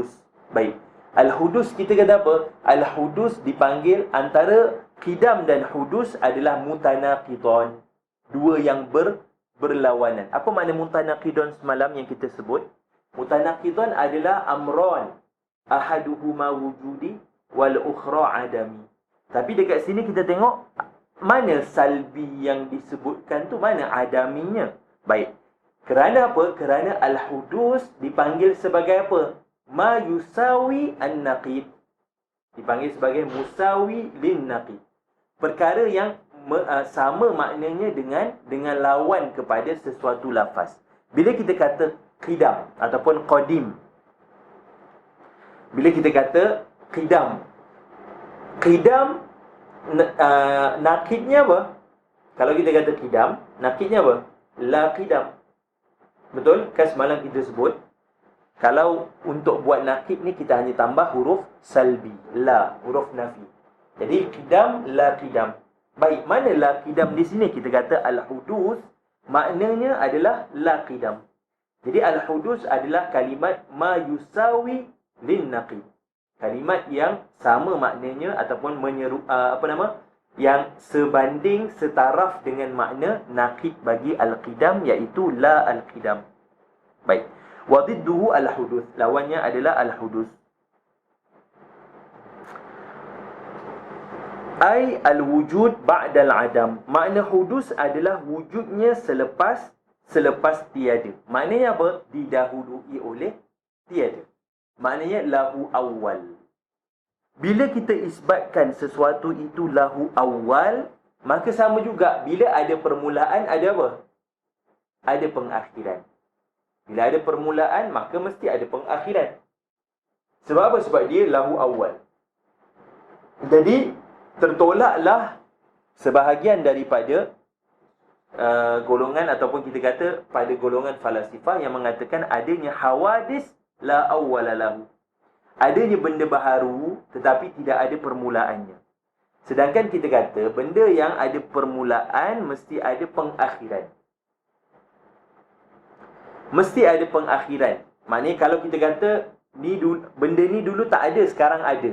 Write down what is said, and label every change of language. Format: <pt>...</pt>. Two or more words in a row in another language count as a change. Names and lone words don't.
<ms>Baik. Al-hudus kita kata apa? Al-hudus dipanggil antara qidam dan hudus adalah mutanaqidhan. Dua yang berlawanan. Apa makna mutanaqidhan semalam yang kita sebut? Mutanaqidhan adalah amran.</ms> <ar>أحدهما وجودي والأخرى عدمي.</ar> <ms>Tapi dekat sini kita tengok mana salbi yang disebutkan tu, mana adaminya. Baik. Kerana apa? Kerana al-hudus dipanggil sebagai apa?</ms> <ar>ما يساوي النقيض.</ar> <ms>Dipanggil sebagai</ms> <ar>مساوي للنقيض.</ar> <ms>Perkara yang sama maknanya dengan lawan kepada sesuatu lafaz. Bila kita kata qidam ataupun qadim. Bila kita kata qidam. Qidam nakidnya apa? Kalau kita kata qidam, nakidnya apa?</ms> <ar>لا قدم.</ar> <ms>Betul? Kan semalam kita sebut, kalau untuk buat nakid ni kita hanya tambah huruf salbi, la, huruf nafi. Jadi qidam,</ms> <ar>لا قدم.</ar> <ms>Baik, mana</ms> <ar>لا قدم</ar> <ms>di sini? Kita kata al-hudus maknanya adalah</ms> <ar>لا قدم.</ar> <ms>Jadi al-hudus adalah kalimat</ms> <ar>ما يساوي للنقيض.</ar> <ms>Kalimat yang sama maknanya ataupun menyeru yang sebanding setaraf dengan makna naqid bagi al-qidam, iaitu</ms> <ar>لا القدم.</ar> <ms>Baik.</ms> <ar>وضده الحدوث.</ar> <ms>Lawannya adalah al-hudus.</ms> <ar>أي الوجود بعد العدم.</ar> <ms>Makna hudus adalah wujudnya selepas tiada. Maknanya apa? Didahului oleh tiada. Maknanya</ms> <ar>له أول.</ar> <ms>Bila kita isbatkan sesuatu itu</ms> <ar>له أول,</ar> <ms>maka sama juga bila ada permulaan, ada apa? Ada pengakhiran. Bila ada permulaan, maka mesti ada pengakhiran. Sebab apa? Sebab dia</ms> <ar>له أول.</ar> <ms>Jadi tertolaklah sebahagian daripada golongan ataupun kita kata pada golongan falasifah yang mengatakan adanya</ms> <ar>حوادث لا أول له.</ar> <ms>Adanya benda baharu tetapi tidak ada permulaannya. Sedangkan kita kata benda yang ada permulaan mesti ada pengakhiran. Mesti ada pengakhiran. Maknanya kalau kita kata benda ni dulu tak ada, sekarang ada.</ms>